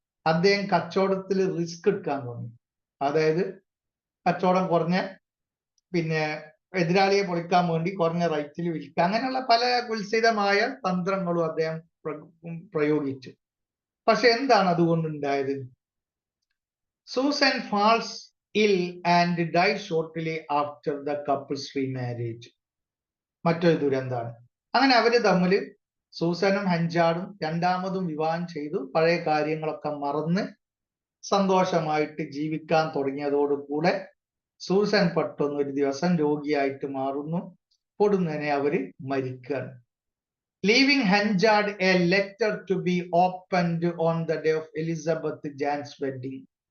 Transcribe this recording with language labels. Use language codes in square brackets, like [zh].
[ml] അദ്ദേഹം കച്ചവടത്തിൽ റിസ്ക് എടുക്കാൻ തുടങ്ങി. അതായത് കച്ചവടം കുറഞ്ഞ എതിരാളിയെ പൊളിക്കാൻ വേണ്ടി കുറഞ്ഞ റേറ്റിൽ വിൽക്കുക, അങ്ങനെയുള്ള പല കുൽസിതമായ തന്ത്രങ്ങളും അദ്ദേഹം പ്രയോഗിച്ചു. പക്ഷെ എന്താണ് അതുകൊണ്ടുണ്ടായത്? Susan [en] Falls ill and died shortly after the couple's remarriage. [ml] മറ്റൊരു ദുരന്തമാണ്. അങ്ങനെ അവര് തമ്മിൽ സൂസനും ഹെൻചാർഡും രണ്ടാമതും വിവാഹം ചെയ്തു. പഴയ കാര്യങ്ങളൊക്കെ മറന്ന് സന്തോഷമായിട്ട് ജീവിക്കാൻ തുടങ്ങിയതോടുകൂടെ സൂസൻ പെട്ടെന്ന് ഒരു ദിവസം രോഗിയായിട്ട് മാറുന്നു. പൊടുന്നനെ അവര് മരിക്കുകയാണ്. [en] Leaving Henchard a letter to be opened on the day of Elizabeth Jane's wedding.